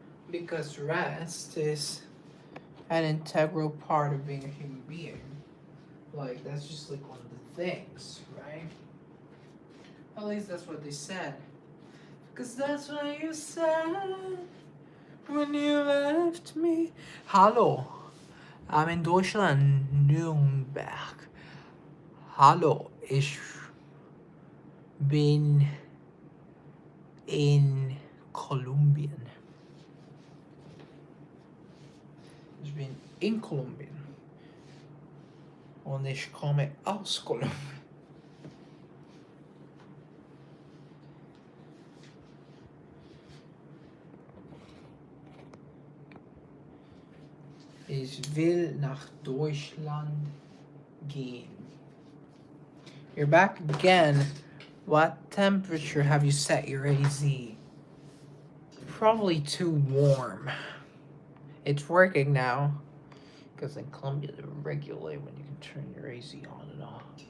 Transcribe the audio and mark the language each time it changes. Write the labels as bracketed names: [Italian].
[English] Because rest is an integral part of being a human being. Like, that's just like one of the things, right? At least that's what they said. Because that's what you said when you left me. Hallo. I'm in Deutschland, Nürnberg. [German] Hallo, ich bin in Kolumbien. Ich bin in Kolumbien. Und ich komme aus Kolumbien. Ich will nach Deutschland gehen. [English] You're back again. What temperature have you set your AC? Probably too warm. It's working now. Because in Colombia, they regulate when you can turn your AC on and off.